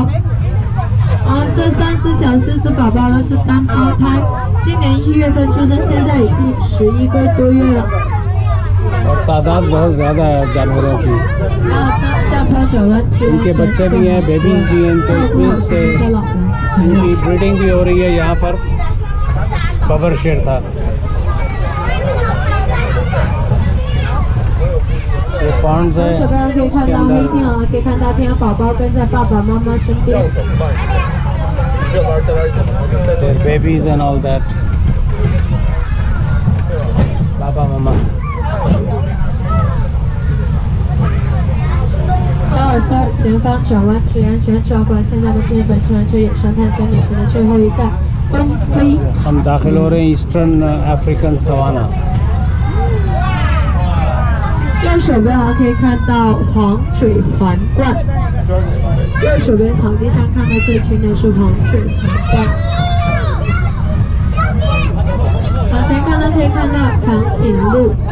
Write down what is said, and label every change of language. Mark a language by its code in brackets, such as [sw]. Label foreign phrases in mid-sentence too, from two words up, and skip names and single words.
[zh] 这3只小狮子宝宝呢是3胞胎，今年1月份出生，现在已经11个多月了。 [hi] तादाद बहुत ज़्यादा है जानवरों की. [zh] 下坡转弯， [hi] इनके बच्चे भी हैं, बेबीज भी हैं, इनकी ब्रीडिंग भी हो रही है यहाँ पर. बबर शेर था. ये पॉन्ड्स है. [zh] 手边可以看到黑天鹅，可以看到天鹅宝宝跟在爸爸妈妈身边。 [en] Their babies and all that. Baba mama. [zh] 小火车前方转弯，注意安全，照顾现在我们进入本次环球野生探险旅行的最后一站——东非。 [hi] हम दाखिल हो रहे हैं [en] Eastern African savanna. [zh] 右手边可以看到黄嘴环冠，右手边草地上看到这群的是黄嘴环冠。往前看呢，可以看到长颈鹿。